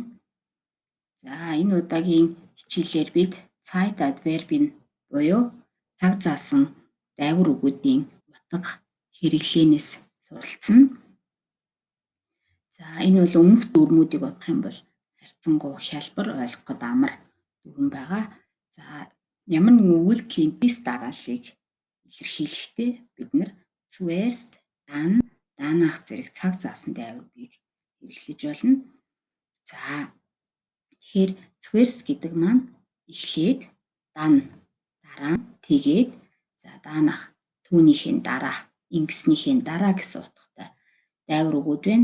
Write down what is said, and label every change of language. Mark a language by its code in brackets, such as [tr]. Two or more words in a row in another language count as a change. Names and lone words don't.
[mn] За энэ удаагийн хичээлээр бид Zeitadverb-ийн буюу цаг заасан дайвар үгүүдийн утга хэрэглээнээс суралцсан. За энэ бол өмнөх дүрмүүдийг бодох юм бол харьцангуй хялбар ойлгоход амар дүрм байгаа. За ямар нэгэн үйлдэлийн бис дарааллыг илэрхийлэхдээ бид нар [de] zuerst, dann, danach [mn] зэрэг цаг заасан дайвар үгийг хэрэглэж болно. За тэгэхээр zuerst гэдэг маань эхлээд, dann дараа, тэгээд, за danach түүнийхээ дараа, ингэснийхээ дараа гэсэн утгатай дайвар үгүүд байна.